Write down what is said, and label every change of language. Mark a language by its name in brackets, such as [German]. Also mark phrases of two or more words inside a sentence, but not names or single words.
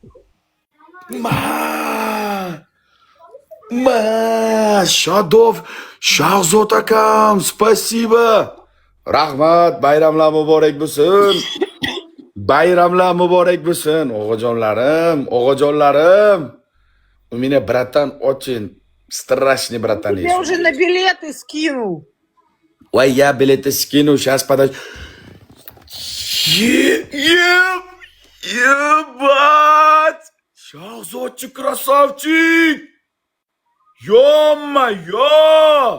[Uzbek] Shadov Shahzod akam, spasiba. Rahmat, bayramlar muborak bo'lsin. Bayramlar muborak bo'lsin, o'g'ajonlarim. [Russian] У меня, братан, очень страшный братан Я есть. уже на билеты скинул. Ой, я билеты скину, сейчас подожди. Ебать! Shahzodchi красавчик! Ё-моё!